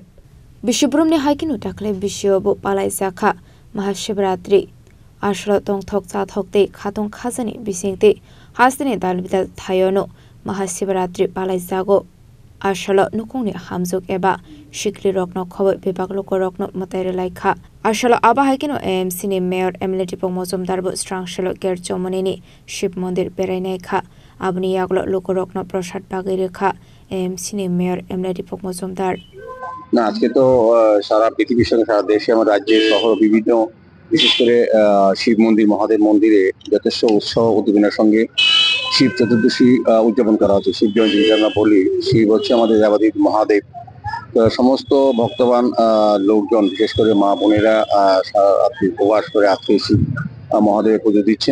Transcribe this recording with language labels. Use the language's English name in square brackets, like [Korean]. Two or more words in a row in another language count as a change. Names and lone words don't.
[Kok Borok] Bishubrum ni haikin utakle bishobo palai sakha Mahashivratri Ashra tong thok cha thokte khatong khazani bisingte hasdini dalbita thayono Mahashivratri palai jago Ashalo nukungni hamjuk eba shikri rokno khobo bibag loko rokno mataire laikha Ashalo aba haikino AMC ni Mayor Emily Tipok Mojumdar bo Srangshalo Kerjomoni ni Shiv Mondir berai kha abni yaglo loko rokno Prashad bagire kha AMC ni Mayor Emily Tipok Mojumdar [Bangla] না আজকে তো সারা পৃথিবীর সঙ্গে সারা দেশে আমার রাজ্যে শহর বিভিন্ন বিশেষ করে শিব মন্দির মহাদেব মন্দিরে যথেষ্ট উৎসাহ উদ্দীপনার সঙ্গে শিব চতুর্দশী উদযাপন করা হচ্ছে। শিব জয়ন্তী আমরা বলি, শিব হচ্ছে আমাদের দেবাদিদেব মহাদেব। সমস্ত ভক্তবান লোকজন বিশেষ করে মা বোনেরা সারা রাত্রি উপবাস করে আজকে শিব মহাদেবের পুজো দিচ্ছেন।